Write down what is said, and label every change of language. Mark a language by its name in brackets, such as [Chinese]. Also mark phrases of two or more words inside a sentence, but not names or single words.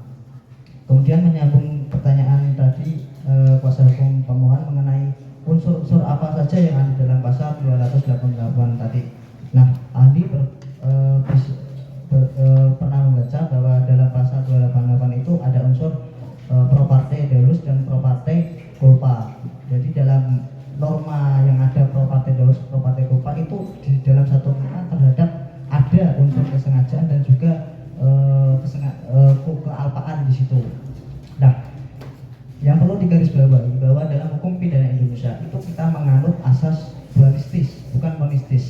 [Indonesian] Kemudian menyambung pertanyaan tadi kuasa hukum pemohon mengenai unsur-unsur apa saja yang ada dalam pasal 288 tadi. Nah, ahli pernah membaca bahwa dalam pasal 288 itu ada unsur [Latin] pro parte deus [Indonesian] dan [Latin] pro parte culpa. [Indonesian] Jadi dalam norma yang ada [Latin] pro parte deus, pro parte culpa [Indonesian] itu di dalam satu norma terhadap ada unsur kesengajaan dan juga kealpaan di situ. Nah, yang perlu digarisbawahi bahwa dalam hukum pidana Indonesia itu kita menganut asas dualistis, bukan monistis.